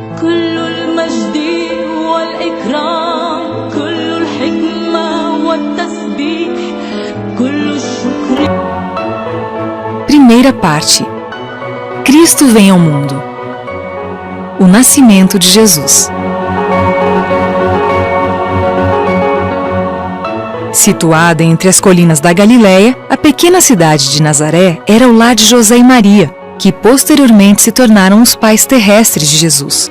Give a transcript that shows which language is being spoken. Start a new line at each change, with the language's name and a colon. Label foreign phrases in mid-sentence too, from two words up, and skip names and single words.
Arabic: كل المجد والإكرام كل الحكمة والتسبيح كل الشكر.
Portuguese: Primeira parte. Cristo vem ao mundo. O nascimento de Jesus. Situada entre as colinas da Galileia, a pequena cidade de Nazaré era o lar de José e Maria, que posteriormente se tornaram os pais terrestres de Jesus.